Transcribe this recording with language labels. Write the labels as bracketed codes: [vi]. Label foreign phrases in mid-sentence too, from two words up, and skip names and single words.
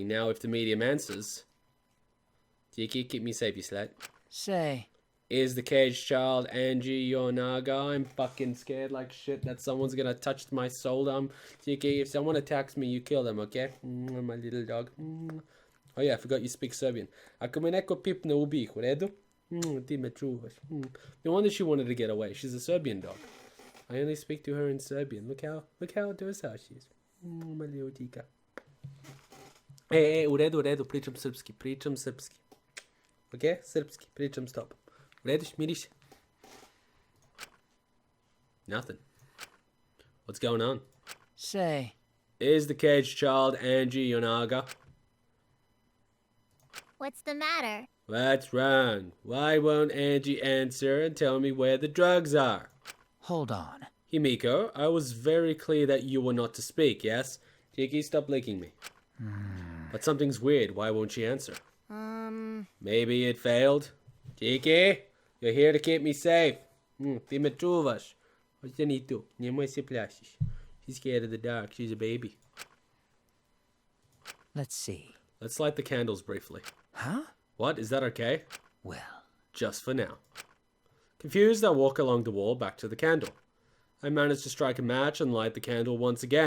[en] Now if the medium answers... Tiki, keep me safe, you slut. Say. Is the caged child Angie Yonaga? I'm fucking scared like shit that someone's gonna touch my soul. Tiki, if someone attacks me, you kill them, okay? My little dog. Oh yeah, I forgot you speak Serbian. [sr] Ako me neko pipne ubih, u redu? Ti me čuvaš. [en] No wonder she wanted to get away. She's a Serbian dog. I only speak to her in Serbian. Look how docile she is. My little tika. [sr] U redu, pričam srpski. Okay? Srpski, pričam stop. U redu, miriš? [en] Nothing. What's going on? Say. Is the caged child Angie Yonaga? What's the matter? What's wrong? Why won't Angie answer and tell me where the drugs are? Hold on. Himiko, I was very clear that you were not to speak, yes? Tiki, stop licking me. But something's weird. Why won't she answer? Maybe it failed. Tiki, you're here to keep me safe. [sr] Ti me čuvaš. Hoće ni tu. Nemoj se plašiš. [en] She's scared of the dark. She's a baby. Let's see. Let's light the candles briefly. Huh? What? Is that okay? Well. Just for now. Confused, I walk along the wall back to the candle. I manage to strike a match and light the candle once again.